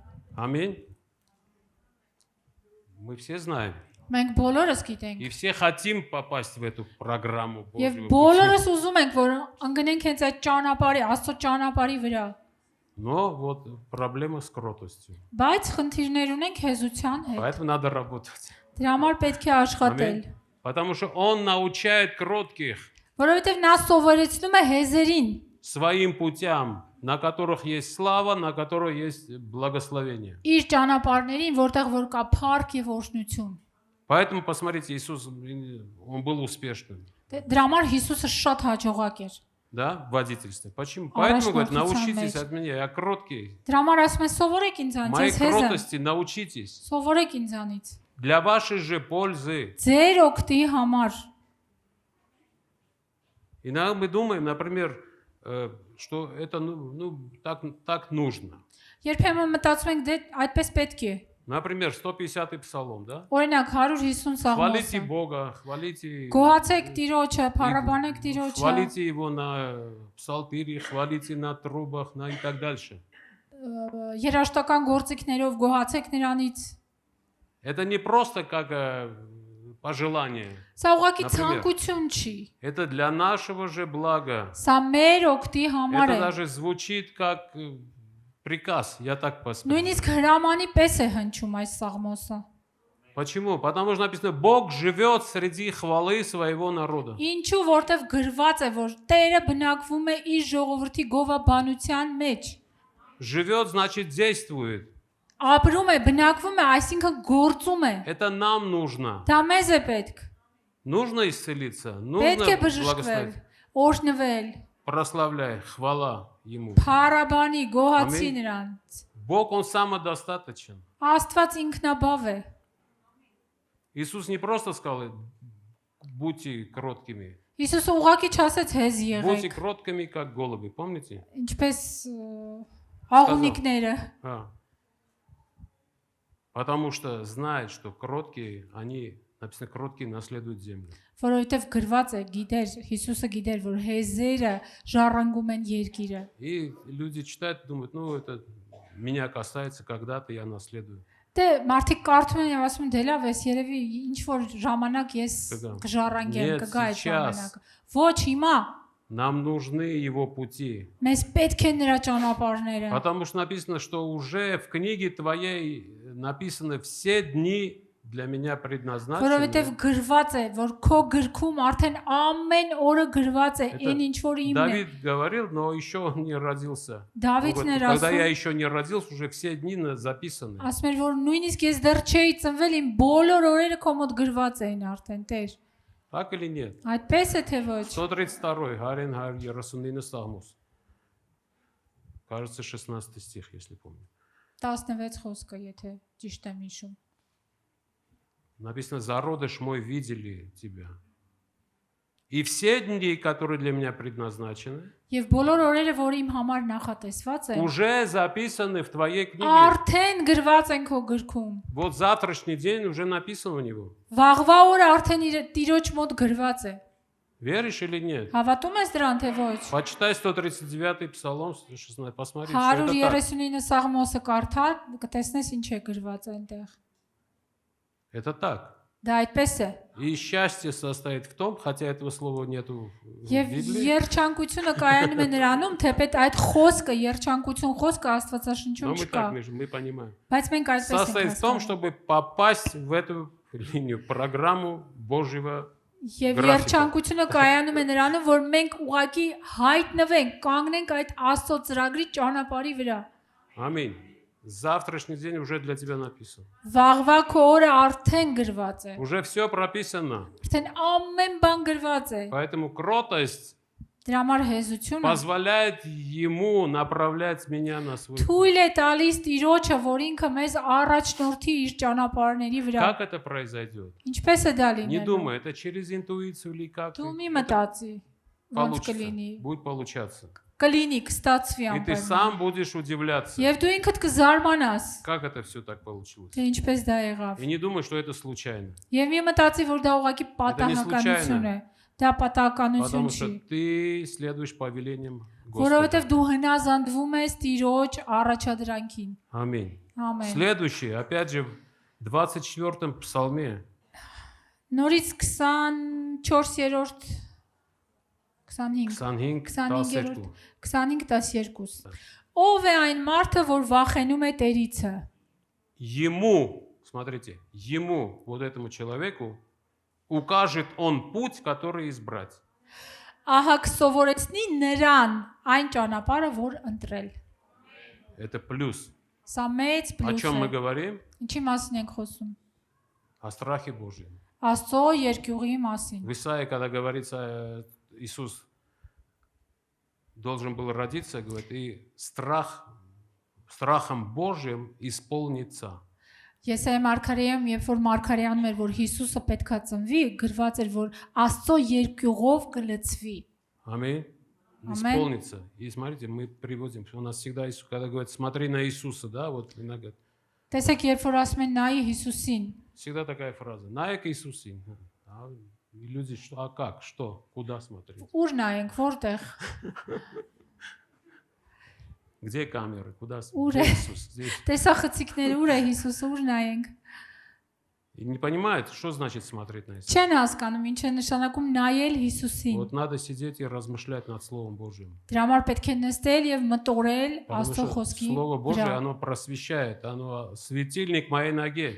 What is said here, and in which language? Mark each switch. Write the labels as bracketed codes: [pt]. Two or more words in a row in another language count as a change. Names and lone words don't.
[ru] Аминь. Мы все знаем. [hy] Մենք բոլորս գիտենք։ [ru] И все хотим попасть в эту программу [hy] Եվ [ru] Божьего пути. [hy] բոլորս ուզում ենք որ ընկնենք հենց այդ ճանապարհի, Աստծո ճանապարհի վրա։ [ru] Но вот проблема с кротостью. [hy] Բայց խնդիրներ ունենք հեզության հետ։ [ru] Поэтому надо работать. [hy] Դրա համար պետք է աշխատել, [ru] Аминь. Потому что Он научает кротких [hy] որովհետև նա սովորեցնում է հեզերին [ru] своим путям, на которых есть слава, на которых есть благословение. [hy] իր ճանապարհներին, որտեղ որ կա փառք եւ օրհնություն։ [ru] Поэтому, посмотрите, Иисус, Он был успешным, [hy] Դրա համար Հիսուսը շատ հաջողակ էր։ [ru] да, в водительстве. Почему? А Поэтому, говорит, расшнур научитесь самый. от меня, я кроткий. [hy] Դրա համար ասում է սովորեք ինձանից, [ru] Моей [hy] ես հեզ եմ։ [ru] кротости научитесь. [hy] Սովորեք ինձանից։ [ru] Для вашей же пользы. [hy] Ձեր օգտի համար։ [ru] Иногда мы думаем, например, что это так нужно. [hy] Երբեմն մտածում ենք դե այդպես պետք է։ [ru] Например, 150-й псалом, да? [hy] Օրինակ 150 [ru] Хвалите [hy] սաղմոսը։ [ru] Бога, хвалите, [hy] Գոհացեք Տիրոջը, փառաբանեք Տիրոջը, [ru] хвалите Его на псалтире, хвалите на трубах, и так дальше. [hy] երաշտական գործիքներով գոհացեք նրանից։ [ru] Это не просто как пожелание. [hy] Սա ուղղակի [ru] Например. [hy] ցանկություն չի։ [ru] Это для нашего же блага. [hy] Սա մեր օգտի համար [ru] Это [hy] է։ [ru] даже звучит как приказ, я так посмотрю. [hy] Նույնիսկ հրամանի պես է հնչում այս սաղմոսը։ [ru] Почему? Потому что написано, Бог живет среди хвалы своего народа. [hy] Ինչու որտեվ գրված է որ Տերը բնակվում է իր ժողովրդի գովաբանության մեջ։ [ru] Живет, значит, действует. [hy] Ապրում է, բնակվում է, այսինքն գործում է։ [ru] Это нам нужно. [hy] Դա մեզ է պետք։ [ru] Нужно исцелиться, [hy] Պետք է [ru] нужно [hy] բժշկվել, [ru] благословить. [hy] օրհնվել, [ru] Прославляй, хвала Ему. [hy] փառաբանի, գոհացի Ամեն։ նրանց։ [ru] Бог, Он самодостаточен. [hy] Աստված ինքնաբավ է։ [ru] Иисус не просто сказал, будьте кроткими. [hy] Հիսուսը ուղղակի չասեց հեզ [ru] Будьте [hy] եղեք, [ru] кроткими, как голуби, помните? [hy] ինչպես աղունիկները, [ru] Потому что знает, что кроткие, они, написано, кроткие наследуют землю. [hy] որովհետև գրված է, գիտեր, Հիսուսը գիտեր, որ հեզերը ժառանգում են երկիրը։ И люди читают, думают, ну это меня касается, когда-то я наследую. Դե մարդիկ կարդում են եւ ասում են դե լավ էս երևի ինչ որ ժամանակ ես Կգա։ կժառանգեմ, [ru] Нет, [hy] կգա այդ [ru] сейчас. [hy] ժամանակը։ Ոչ հիմա, [ru] Нам нужны его пути. [hy] մեզ պետք է նրա ճանապարհները։ [ru] Потому что написано, что уже в книге твоей написаны все дни для меня предназначены. [hy] Որովհետև գրված է, որ քո գրքում արդեն ամեն օրը գրված է, [ru] Это [hy] այն ինչ որ իմն է։ [ru] Давид говорил, но еще он не родился. [hy] Դավիթն [ru] Вот, [hy] էր [ru] когда я [hy] ասում, [ru] еще не родился, уже все дни записаны. [hy] ասում էր, որ նույնիսկ ես դեռ չէի ծնվել, իմ բոլոր օրերը քո մոտ գրված էին արդեն, Տեր։ [ru] Так или нет? [hy] Այդպես է թե ոչ։ [ru] 132 Гарин Яросунина Сагмус. Кажется, 16 стих, если помню. [hy] 16 խոսքը, եթե ճիշտ եմ հիշում։ [ru] Написано, зародыш мой видели тебя. И все дни, которые для меня предназначены, [hy] Եվ բոլոր օրերը, որ իմ համար նախատեսված են, [ru] уже записаны в твоей книге. [hy] արդեն գրված են քո գրքում։ [ru] Вот завтрашний день уже написан у него. [hy] Վաղվա օրը արդեն իր Տիրոջ մոտ գրված է։ [ru] Веришь или нет? [hy] Հավատում ես դրան թե ոչ։ [ru] Почитай 139-й Псалом, 16, посмотри, что это так. [hy] 139 սաղմոսը կարդա, կտեսնես ինչ է գրված այնտեղ։ [ru] Это так. [hy] Դա այդպես է։ [ru] И счастье состоит в том, хотя этого слова нету в [hy] Եվ [ru] Библии, [hy] երջանկությունը կայանում է նրանում, թեպետ այդ խոսքը, երջանկություն խոսքը [ru] но [hy] Աստվածաշնչում [ru] мы [hy] չկա։ [ru] так, мы понимаем. [hy] Բայց մենք այդպես ենք [ru] Состоит в том, [hy] հասկանում։ [ru] чтобы попасть в эту линию, программу Божьего. [hy] Եվ գրաֆիկը։ երջանկությունը կայանում է նրանում, որ մենք ուղակի հայտնվենք, կանգնենք այդ Աստծո ծրագրի ճանապարհի վրա։ [ru] Аминь. Завтрашний день уже для тебя написан. [hy] Վաղվա քո օրը արդեն գրված է։ [ru] Уже все прописано. [hy] Արդեն ամեն բան գրված է։ [ru] Поэтому кротость [hy] Դրա համար հեզությունը [ru] позволяет ему направлять меня на свой путь. [hy] թույլ է տալիս Տիրոջը, որ ինքը մեզ առաջնորդի իր ճանապարհների վրա։ [ru] Как это произойдет? [hy] Ինչպես է դա [ru] Не [hy] լինելու։ [ru] думай, это через интуицию или как. [hy] Դու մի մտածի, ոնց կլինի։ [ru] Получится, будет получаться. [hy] Կլինի, կստացվի [ru] И ты [hy] ամբողջ։ [ru] сам будешь удивляться, [hy] Եվ դու ինքդ կզարմանաս, [ru] как это все так получилось. [hy] թե ինչպես դա եղավ։ [ru] И не думай, что это случайно. [hy] Եվ մի մտածի, որ դա ուղղակի պատահականություն է։ Դա պատահականություն [ru] Потому [hy] չի, [ru] что ты следуешь повелениям Господа. [hy] որովհետև դու հնազանդվում ես Տիրոջ առաջադրանքին։ [ru] Аминь. [hy] Ամեն։ [ru] Следующий, опять же, в 24-м псалме. [hy] Նորից 24-րդ 25 25-րդ 25-12 Ով է այն մարդը, որ վախենում է Տերիցը։ [ru] Ему, смотрите, ему, вот этому человеку, укажет он путь, который избрать. [hy] Ահա կսովորեցնի նրան այն ճանապարհը, որ ընտրել։ [ru] Это плюс. [hy] Սա մեծ [ru] О [hy] պլյուս [ru] чем мы [hy] է։ [ru] говорим? [hy] Ինչի մասին ենք խոսում։ [ru] О страхе Божьем. [hy] Աստծո երկյուղի մասին։ [ru] В Исаии, когда говорится, Иисус должен был родиться, говорит, и страхом Божьим исполнится. [hy] Եսայի մարգարեում, երբ որ մարգարեանում էր, որ Հիսուսը պետքա ծնվի, գրված էր, որ Աստծո երկյուղով կլցվի։ [ru] Аминь. Исполнится. И смотрите, мы приводим, у нас всегда, когда говорят, смотри на Иисуса, да, вот иногда. [hy] Տեսեք, երբ որ ասում են նայի Հիսուսին, [ru] Всегда такая фраза. [hy] Նայեք Հիսուսին. [ru] И люди, что, а как, что, куда смотреть? [hy] ուր նայենք, որտեղ։ [ru] Где камеры, куда Ура. смотреть? Иисус здесь. [hy] Տեսախցիկները ուր է Հիսուսը, ուր նայենք։ [ru] И не понимают, что значит смотреть на Иисуса. [hy] Չեն հասկանում, ինչ է նշանակում նայել Հիսուսին։ [ru] Вот надо сидеть и размышлять над Словом Божьим. [hy] Դրա համար պետք է նստել եւ мտորել [ru] Потому [hy] Աստծո [ru] что [hy] խոսքի [ru] Слово Божье, [hy] վրա։ [ru] оно просвещает, оно светильник моей ноге.